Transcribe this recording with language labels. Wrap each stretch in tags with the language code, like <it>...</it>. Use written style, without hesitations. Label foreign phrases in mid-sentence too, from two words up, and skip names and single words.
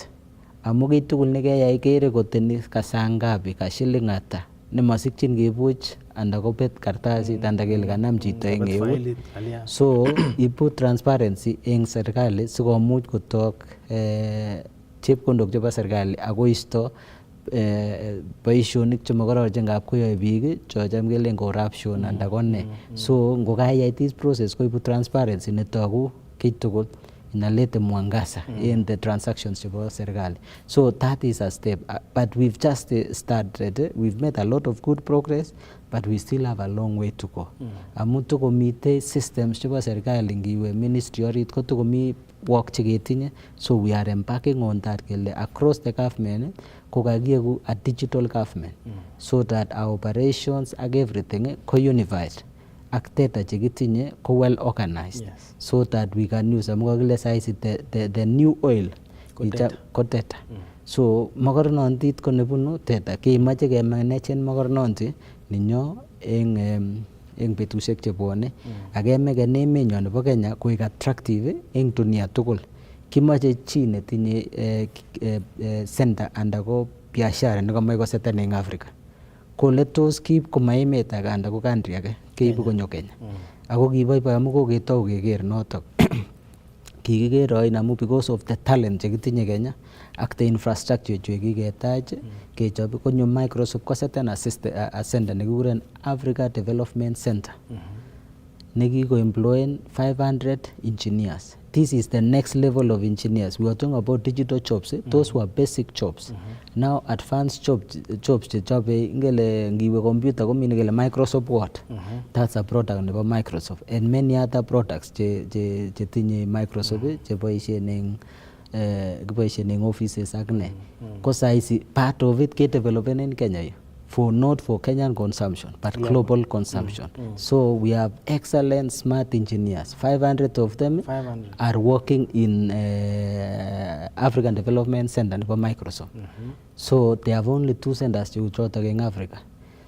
<kln>Amu kiy tugul nekeyai kere koteni kasangapi ka shilling ata nemasikchin kebuch anda kobet kartasit anda kele kanam chito eng eut. So ibu transparency eng serikali sikomuch kotok chepkondok chebo serikali akoisto boisionik chemokororon ngap koyoe biik chocham kelen corruption anda kone. So ngokayai</kln> <en>this process</en> <kln>koibu transparency netogu kiy tugul inalete mwangaza</kln> <en>in the transactions</en> <kln>chebo serikali.</kln> <en>So that is a step, but we've just started. We've made a lot of good progress, but we still have a long way to go.</en> <kln>Amu tukomite systems chebo serikali ngiwe ministry orit ko tukomi work cheketinye.</kln> <en>So we are embarking on that kele across the government</en> <kln>ko kakieku</kln> <en>a digital government so that our operations ak everything ko unified. Ak data</en> <kln>chekitinye ko</kln> <en>well organized so that we can use</en> <kln>amu kakile saisi</kln> <en>the new oil ko data.</en> <kln>So mokornontit ko nebunu data kemoche kemanagen mokornontit ninyo eng betusiek chebwone ak kemeken emenyo nebo Kenya koek attractive eng dunia tugul. Kimoche chi netinye center anda ko biashara nekomoche koseten eng Africa kole tos kiib koma emet age anda ko country age keibu konyo Kenya. Ako kiboiboi amu koketou keker notok. Kikiker oin amu</kln> <en>because of the talent</en> <kln>chekitinye Kenya ak</kln> <en>the infrastructure</en> <kln>chekiketach kechob konyo Microsoft koseten</kln> <en>a center</en> <kln>nekikuren Africa Development Center nekikoemployen</kln> <en>500 engineers. This is the next level of engineers. We are talking about digital jobs. Those were basic jobs. Now advanced jobs</en> <kln>chechobe ingele ngiwe</kln> <en>computer</en> <kln>komi ngele</kln> <en>Microsoft Word. That's a product nebo Microsoft and many other products</en> <kln>chetinye Microsoft cheboisien eng</kln> <en>offices</en> <kln>ak ne. Ko saisi</kln> <en>part of it</en> <kln>ke developen</kln> <en>in Kenya not for Kenyan consumption but global consumption. So we have excellent smart engineers. 500 of them are working in African Development Center for Microsoft. So they have only 2 centers chotok in Africa.</en>